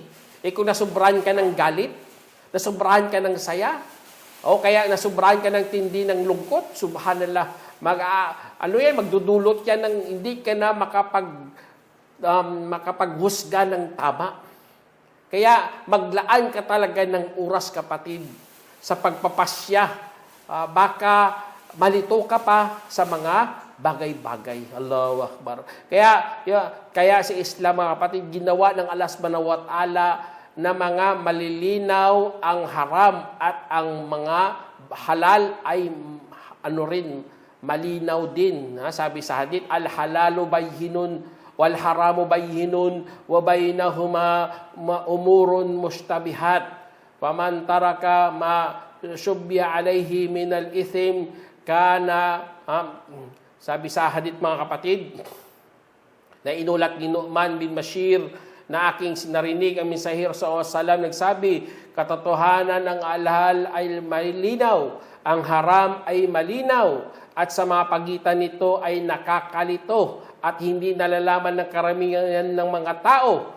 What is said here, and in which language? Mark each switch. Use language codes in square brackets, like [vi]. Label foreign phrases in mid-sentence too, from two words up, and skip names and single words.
[tl] Kung nasubrahan ka ng galit, nasubrahan ka ng saya, o kaya nasubrahan ka ng tindi ng lungkot, subhanallah, magdudulot yan ng hindi ka na makapaghusga ng tama. Kaya maglaan ka talaga ng oras, kapatid, sa pagpapasya. Baka malito ka pa sa mga bagay-bagay. [ar] الله أكبر. [tl] Kaya si Islam, mga kapatid, ginawa ng Allah [ar] سبحانه وتعالى [tl] na mga malilinaw ang haram at ang mga halal ay malinaw din. Sabi sa hadith, [ar] الحلال بين والحرام بين وبينهما أمور مشتبهات. فمن ترك ما شبه عليه من الإثم كان [tl] sabi sa hadith, mga kapatid, na inulat ni Nu'man bin Bashir, na aking narinig ang mensahero sa wasallam, nagsabi, katotohanan ng alhal ay malinaw, ang haram ay malinaw, at sa mga pagitan nito ay nakakalito, at hindi nalalaman ng karamihan ng mga tao.